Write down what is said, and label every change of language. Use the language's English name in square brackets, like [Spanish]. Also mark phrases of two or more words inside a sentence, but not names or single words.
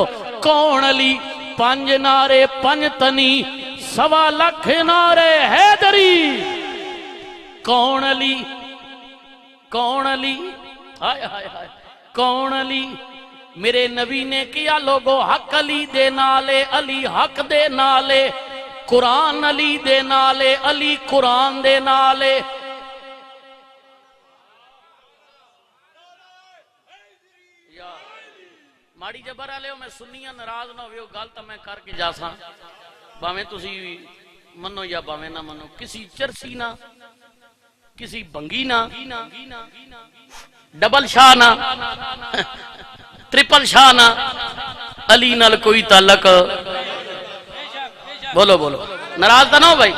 [Punjabi] کون علی؟ پنج نعرے پنج تنی، سوا لکھ نعرے حیدری۔ کون علی؟ کون علی؟ ہائے ہائے ہائے کون علی؟ میرے نبی نے کیا لوگو حق علی دے نالے، علی حق دے نالے، قرآن علی دے نالے، علی قرآن دے نالے۔ ماڑی جبر آلے ہو میں سنیاں ناراض نہ ہوئے ہو، گل تو میں کر کے جا ساں، باویں تسی منو یا باویں نہ منو، کسی چرسی نہ، کسی بنگی نہ، ڈبل شاہ نہ، ٹرپل شاہ نہ، علی نال کوئی تعلق، بولو بولو ناراض تو نہ ہو بھائی۔